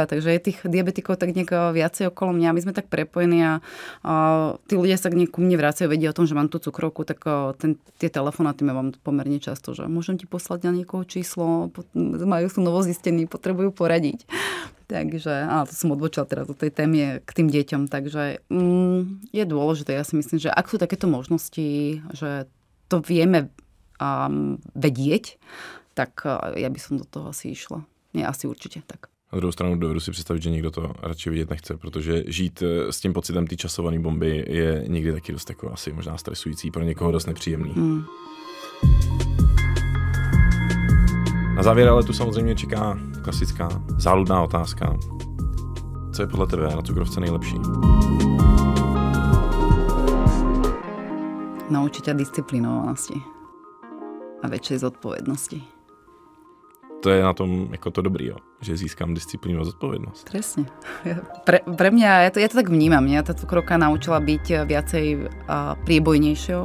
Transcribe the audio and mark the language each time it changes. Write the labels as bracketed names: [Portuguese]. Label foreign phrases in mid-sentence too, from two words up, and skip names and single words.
[Slovak] Takže je tých diabetikov tak nejak viacej okolo mňa. My sme tak prepojení a tí ľudia sa ku mne vracajú, vedia o tom, že mám tú cukrovku, tak tie telefonáty mám pomerne často, že môžem ti poslať na niekoho číslo, sú novozistení, potrebujú poradiť. Takže, to som odbočila teraz do tej témy k tým deťom, takže je dôležité, ja si myslím, že ak sú takéto možnosti, že to vieme vedieť, tak ja by som do toho asi išla. Nie, asi určite tak. [Czech] Na druhou stranu dovedu si představit, že nikdo to radši vidět nechce, protože žít s tím pocitem té časované bomby je někdy taky dost jako asi možná stresující, pro někoho dost nepříjemný. Na závěr ale tu samozřejmě čeká klasická záludná otázka. Co je podle tebe na cukrovce nejlepší? [Slovak] Naučiť ťa disciplinovanosti a väčšej zodpovednosti. [Czech] To je na tom jako to dobrý, jo? Že získám disciplínu a zodpovednosť. [Slovak] Presne. Pre mňa, ja to tak vnímam, mňa tá cukrovka naučila byť viacej priebojnejšou.